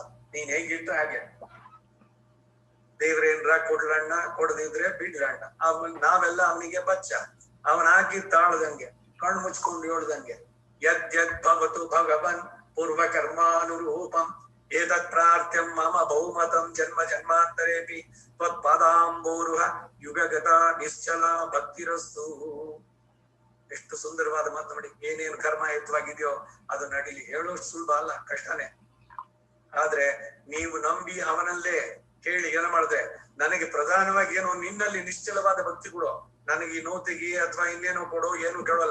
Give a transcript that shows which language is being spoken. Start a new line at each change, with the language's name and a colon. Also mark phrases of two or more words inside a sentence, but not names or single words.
Kannada: ನೀನ್ ಹೇಗಿಟ್ಟ ಹಾಗೆ. ದೇವ್ರೇನ್ರ ಕೊಡ್ಲಣ್ಣ, ಕೊಡದಿದ್ರೆ ಬಿಡ್ಲಣ್ಣ. ನಾವೆಲ್ಲ ಅವನಿಗೆ ಬಚ್ಚ. ಅವನ ಹಾಕಿ ತಾಳ್ದಂಗೆ, ಕಣ್ಣು ಮುಚ್ಕೊಂಡು ಹೇಳ್ದಂಗೆ
Sanskrit: ಯದ್ಯದ್ ಭವತು ಭಗವನ್ ಪೂರ್ವ ಕರ್ಮಾನುರೂಪಂ ಏತತ್ ಪ್ರಾರ್ಥ್ಯಂ ಮಮ ಬಹುಮತಂ ಜನ್ಮ ಜನ್ಮಾಂತರೇಪಿ ತ್ವತ್ಪಾದಾಂಬೋರುಹ ಯುಗಗತ ನಿಶ್ಚಲ ಭಕ್ತಿರಸ್ತು.
Kannada: ಎಷ್ಟು ಸುಂದರವಾದ ಮಾತು ನೋಡಿ. ಏನೇನು ಕರ್ಮಾಯುತವಾಗಿದೆಯೋ ಅದು ನಡೀಲಿ. ಹೇಳೋಷ್ಟು ಸುಲಭ ಅಲ್ಲ, ಕಷ್ಟನೇ. ಆದ್ರೆ ನೀವು ನಂಬಿ ಅವನಲ್ಲೇ ಕೇಳಿ ಏನ ಮಾಡಿದ್ರೆ ನನಗೆ ಪ್ರಧಾನವಾಗಿ ಏನೋ ನಿನ್ನಲ್ಲಿ ನಿಶ್ಚಲವಾದ ಭಕ್ತಿ ಕೊಡೋ, ನನಗೆ ಈ ನೋತಿಗೆ ಅಥವಾ ಇನ್ನೇನೋ ಕೊಡೋ, ಏನು ಕೇಳೋಲ್ಲ.